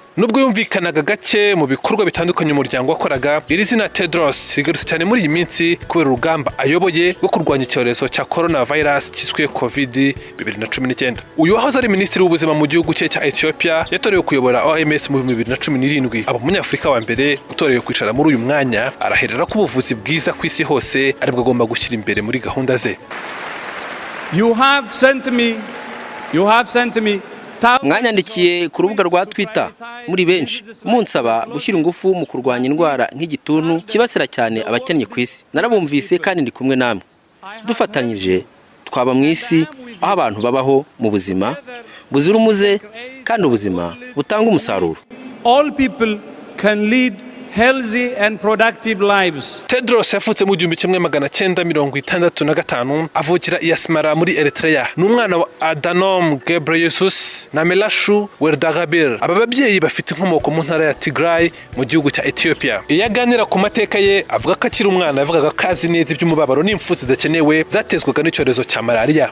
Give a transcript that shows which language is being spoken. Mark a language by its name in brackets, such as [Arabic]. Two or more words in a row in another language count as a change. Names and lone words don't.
[Kinyarwanda] Nubwo yumvikanaga gake mu bikorwa bitandukanye umuryango wakoraga, iri zina Tedros rigarutse cyane muri iyi minsi kubera urugamba ayoboye rwo kurwanya icyorezo cya coronavirus cyiswe COVID-19. Uyu wahoze ari minisitiri w'ubuzima mu gihugu cye cya Ethiopia yatorewe kuyobora OMS mu 2017. Aba umunyafurika wa mbere utorewe kwicara muri uyu mwanya araherera ko ubuvuzi bwiza ku isi hose aribwo agomba gushyira imbere muri gahunda ze. [English] You have sent me. [Kinyarwanda] Mwanyandikiye ku rubuga rwa Twitter muri benshi munsaba gushyira ingufu mu kurwanya indwara nk'igituntu kibasira cyane abakennye ku isi. Narabumvise kandi ndi kumwe namwe. Dufatanyije twaba mu isi aho abantu babaho mu buzima buzira umuze kandi ubuzima butanga umusaruro. [English] All people can lead healthy and productive lives. [Kinyarwanda] Tedros yavutse mu 1965 avukira i Asmara muri Eritrea. Ni umwana wa Adhanom Ghebreyesus na Melashu Werdagabir. Aba babyeyi bafite inkomoko mu ntara ya Tigray mu gihugu cya Ethiopia. Iyo aganira ku mateka ye avuga ko akiri umwana yavugaga kazi neza iby'umubabaro n'impfu zidakenewe zatezwaga n'icyorezo cya malaria.